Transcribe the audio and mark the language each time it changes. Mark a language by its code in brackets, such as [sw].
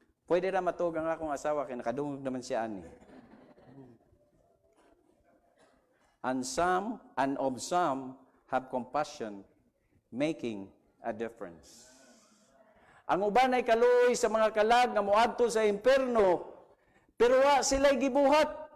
[ceb] Pwede ra matug ang akong asawa kay nakadungog naman siya ani. [en] And of some have compassion, making a difference. [ceb] Ang uban ay kaluoy sa mga kalag nga moadto sa impierno, pero wa sila gibuhat.